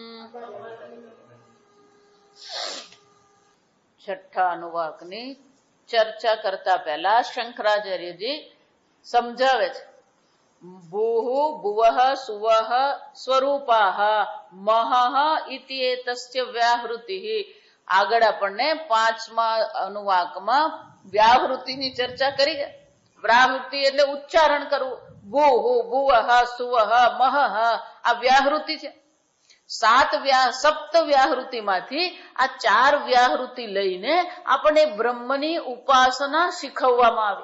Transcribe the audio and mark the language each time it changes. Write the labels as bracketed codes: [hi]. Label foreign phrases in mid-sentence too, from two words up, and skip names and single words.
[gu] છઠા અનુવાકની ચર્ચા કરતા પહેલા શંકરાચાર્યજી સમજાવે છે [sa] भूः भुवः सुवः स्वरूपाः महः इति एतस्य व्याहृतिः [gu] આગળ આપણને પાંચમા અનુવાકમાં વ્યાહૃતિની ચર્ચા કરી છે. વ્યાહૃતિ એટલે ઉચ્ચારણ કરવું. [sa] भूः भुवः सुवः महः [gu] આ વ્યાહૃતિ છે. સપ્ત વ્યાહૃતિમાંથી આ 4 વ્યાહૃતિ લઈને આપણને બ્રહ્મની ઉપાસના શીખવવામાં આવી.